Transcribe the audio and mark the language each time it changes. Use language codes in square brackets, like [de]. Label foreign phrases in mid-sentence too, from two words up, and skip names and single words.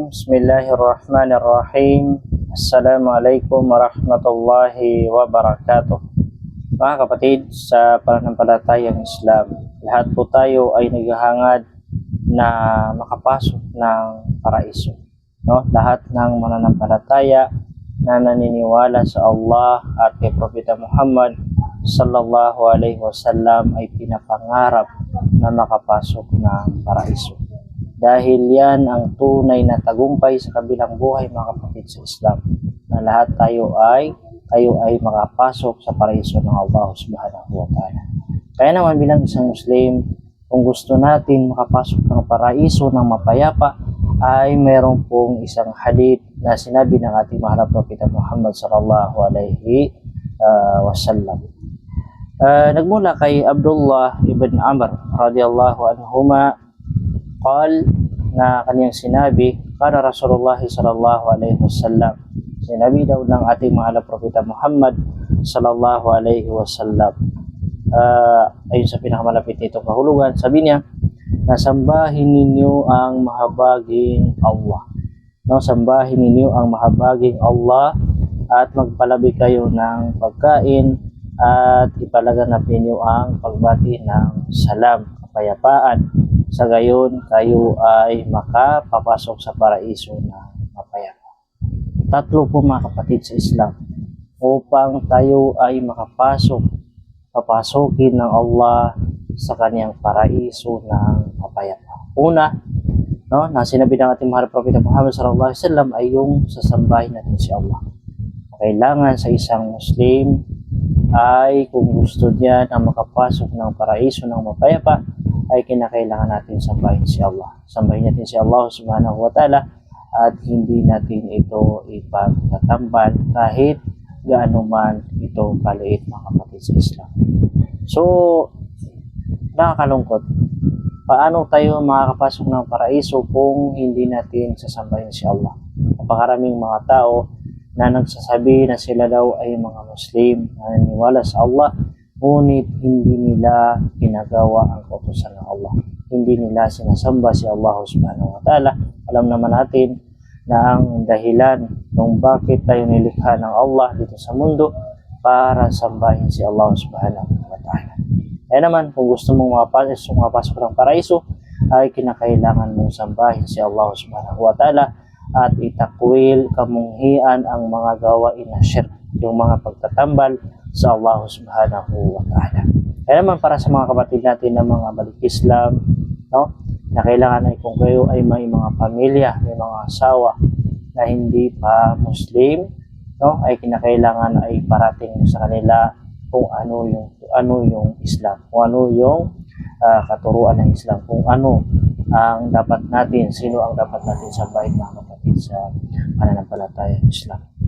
[ar] بسم الله الرحمن الرحيم. السلام عليكم ورحمة الله وبركاته. [tl] Mga kapatid, sa pananampalatayang Islam, lahat po tayo ay naghahangad na makapasok ng paraiso. No? Lahat ng mananampalataya na naniniwala sa Allah at kay Propeta Muhammad [ar] صلى الله عليه وسلم [tl] ay pinapangarap na makapasok ng paraiso. Dahil yan ang tunay na tagumpay sa kabilang buhay, mga kapatid sa Islam, na lahat tayo ay makapasok sa paraiso ng Allah [ar] سبحانه وتعالى. [tl] Kaya naman bilang isang Muslim, kung gusto natin makapasok ng paraiso ng mapayapa, ay meron pong isang hadith na sinabi ng ating mahal na Propeta Muhammad [ar] صلى الله عليه وسلم. [tl] Nagmula kay Abdullah ibn Amr [ar] رضي الله عنهما [tl] na kaniyang sinabi, [ar] كان رسول الله صلى الله عليه وسلم, [tl] sinabi daw ng ating mahal na Propeta Muhammad [ar] صلى الله عليه وسلم, [tl] ayon sa pinakamalapit nitong kahulugan, sabi niya, nasambahin ninyo ang mahabaging Allah. No, sambahin ninyo ang mahabaging Allah at magpalabi kayo ng pagkain at ipalaganap ninyo ang pagbati ng salam, kapayapaan. Sa gayon, kayo ay makapapasok sa paraiso na mapayapa. Tatlo po, mga kapatid sa Islam, upang tayo ay papasokin ng Allah sa kaniyang paraiso ng mapayapa. Una, no, na sinabi ng ating mahal na Propeta Muhammad [ar] صلى الله عليه وسلم [tl] ay yung sasambahin natin si Allah. Kailangan sa isang Muslim ay kung gusto niya na makapasok ng paraiso ng mapayapa, ay kinakailangan natin sambahin si Allah. Sambahin natin si Allah [ar] سبحانه وتعالى [tl] at hindi natin ito ipagtatambal kahit gaano man ito kaliit, mga kapatid sa Islam. So, nakakalungkot. Paano tayo makakapasok ng paraiso kung hindi natin sasambahin si Allah? Napakaraming mga tao na nagsasabi na sila daw ay mga Muslim na naniniwala sa Allah, ngunit hindi nila ginagawa ang kautusan ng Allah. Hindi nila sinasamba si Allah [ar] سبحانه وتعالى. [tl] Alam naman natin na ang dahilan kung bakit tayo nilikha ng Allah dito sa mundo para sambahin si Allah [ar] سبحانه وتعالى. [tl] Kaya naman, kung gusto mong makapasok ng paraiso, ay kinakailangan mong sambahin si Allah [ar] سبحانه وتعالى [tl] at itakwil, kamunghian ang mga gawain na syirk, yung mga pagtatambal sa Allah [ar] سبحانه وتعالى. [tl] Kaya naman, para sa mga kapatid natin na mga balik Islam, no, na kailangan ay kung kayo ay may mga pamilya, may mga asawa na hindi pa Muslim, no, ay kinakailangan ay parating sa kanila kung ano yung Islam, kung ano yung katuruan ng Islam, kung ano ang dapat natin, sino ang dapat natin sambahin, mga kapatid sa pananampalataya ng Islam.